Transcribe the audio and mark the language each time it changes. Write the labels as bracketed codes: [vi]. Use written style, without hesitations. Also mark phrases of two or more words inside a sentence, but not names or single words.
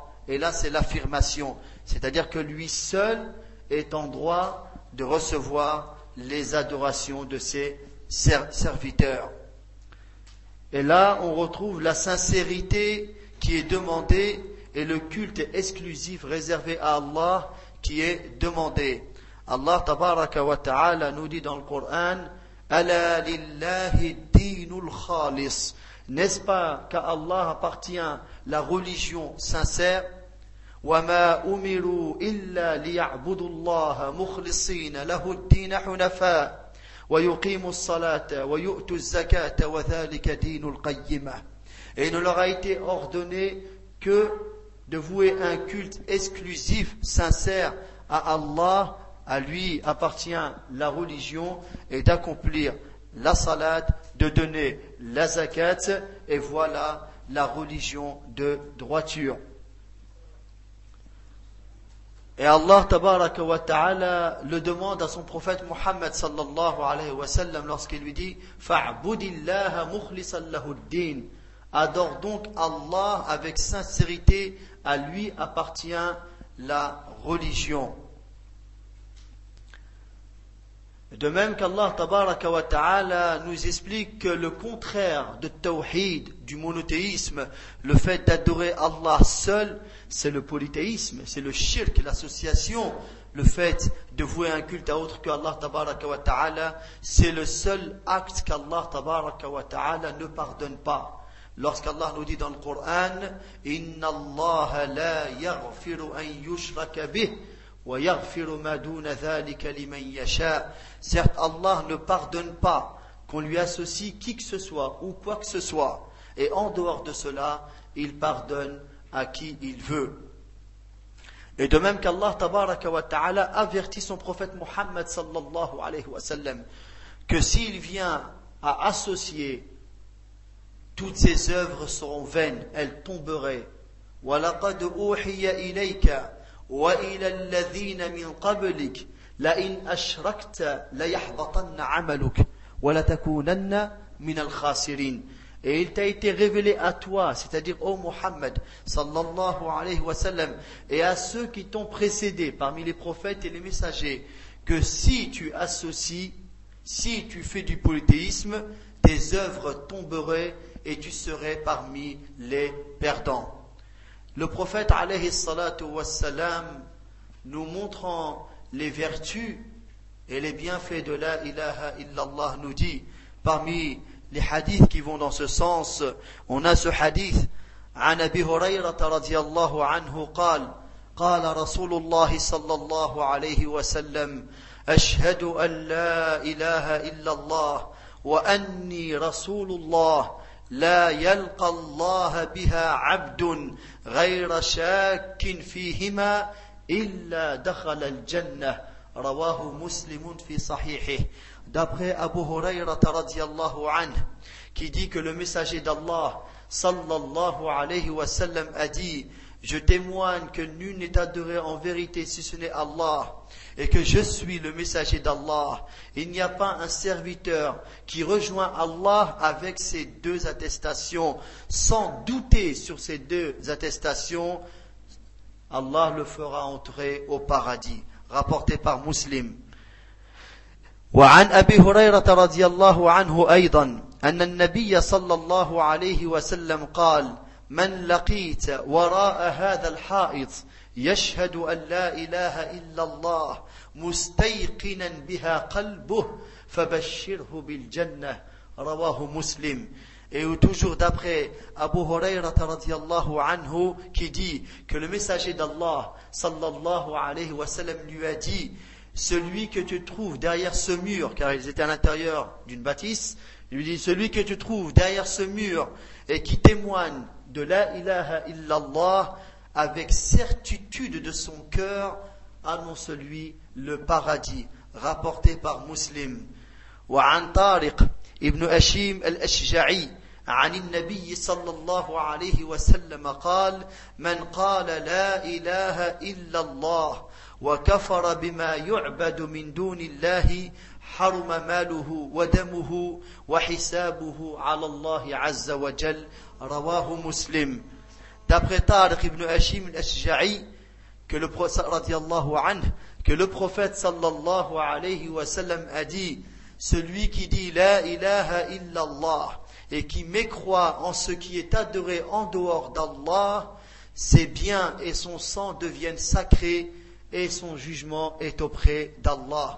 [fr] Et là c'est l'affirmation. C'est-à-dire que lui seul est en droit de recevoir les adorations de ses serviteurs. Et là on retrouve la sincérité qui est demandée et le culte exclusif réservé à Allah qui est demandé. [ar] الله تبارك وتعالى [fr] nous dit dans le Coran, [ar] ألا لله الدين الخالص. [fr] N'est-ce pas qu'à Allah appartient la religion sincère? [ar] وما أمروا إلا ليعبدوا الله مخلصين له الدين حنفاء ويقيموا الصلاة ويؤتوا الزكاة وذلك دين القيمة. [fr] Et il ne leur a été ordonné que de vouer un culte exclusif, sincère à Allah. À lui appartient la religion et d'accomplir la salat, de donner la zakat, et voilà la religion de droiture. Et [ar] الله تبارك وتعالى [fr] le demande à son prophète Muhammad [ar] صلى الله عليه وسلم [fr] lorsqu'il lui dit [ar] فاعبد الله مخلصا له الدين. [fr] Adore donc Allah avec sincérité, à lui appartient la religion. De même qu' [ar] الله تبارك وتعالى [fr] nous explique que le contraire de tawhid, du monothéisme, le fait d'adorer Allah seul, c'est le polythéisme, c'est le shirk, l'association, le fait de vouer un culte à autre que [ar] الله تبارك وتعالى, [fr] c'est le seul acte qu' [ar] الله تبارك وتعالى [fr] ne pardonne pas. Lorsqu'Allah nous dit dans le Coran, [ar] إن الله لا يغفر أن يشرك به. [fr] Certes, Allah ne pardonne pas qu'on lui associe qui que ce soit ou quoi que ce soit. Et en dehors de cela, il pardonne à qui il veut. Et de même qu' [ar] الله تبارك وتعالى [fr] avertit son prophète Muhammad [ar] صلى الله عليه وسلم [fr] que s'il vient à associer, toutes ses œuvres seront vaines, elles tomberaient. [ar] وَلَقَدْ أُوحِيَ إِلَيْكَ وَإِلَى الَّذِينَ مِنْ قَبْلِكَ لَإِنْ أَشْرَكْتَ لَيَحْبَطَنَّ عَمَلُكَ وَلَتَكُونَنَّ مِنَ الْخَاسِرِينَ. [fr] Et il t'a été révélé à toi, c'est-à-dire au Muhammad [ar] صلى الله عليه وسلم, [fr] et à ceux qui t'ont précédé parmi les prophètes et les messagers, que si tu associes, si tu fais du polythéisme, tes œuvres tomberaient et tu serais parmi les perdants. Le prophète [ar] عليه الصلاة والسلام, [fr] nous montrant les vertus et les bienfaits de [ar] لا إله إلا الله, [fr] nous dit, parmi les hadiths qui vont dans ce sens, on a ce hadith [ar] عن أبي هريرة رضي الله عنه قال قال رسول الله صلى الله عليه وسلم أشهد أن لا إله إلا الله وأني رسول الله لا يلقى الله بها عبد غير شاك فيهما إلا دخل الجنة رواه مسلم في صحيحه. [fr] D'après Abu Hurayrata [ar] رضي الله عنه, [fr] qui dit que le messager d'Allah [ar] صلى الله عليه وسلم [fr] a dit: je témoigne que nul n'est adoré en vérité si ce n'est Allah, et que je suis le messager d'Allah. Il n'y a pas un serviteur qui rejoint Allah avec ces deux attestations, sans douter sur ces deux attestations, Allah le fera entrer au paradis. Rapporté par Muslim. [ar] وعن أبي هريرة رضي الله عنه أيضا أن النبي صلى الله عليه وسلم قال: من لقيت وراء هذا الحائط يشهد أن لا إله إلا الله مستيقنا بها قلبه فبشره بالجنة رواه مسلم. [fr] Et toujours d'après Abu Hurayrata [ar] رضي الله عنه [fr] qui dit que le messager d'Allah [ar] صلى الله عليه وسلم [fr] lui a dit: celui que tu trouves derrière ce mur, car ils étaient à l'intérieur d'une bâtisse, il lui dit: celui que tu trouves derrière ce mur et qui témoigne de [ar] لا إله إلا الله [fr] avec certitude de son cœur, annonce-lui le paradis. Rapporté par Muslim. [ar] وعن طارق ابن أشيم الأشجعي عن النبي صلى الله عليه وسلم قال: من قال لا إله إلا الله وكفر بما يعبد من دون الله حرم ماله ودمه وحسابه على الله عز وجل رواه مسلم. [fr] D'après Tariq ibn Hashim al-Ashja'i, que le prophète [ar] صلى الله عليه وسلم [fr] a dit: celui qui dit [ar] لا إله إلا الله [fr] et qui mécroit en ce qui est adoré en dehors d'Allah, ses biens et son sang deviennent sacrés et son jugement est auprès d'Allah.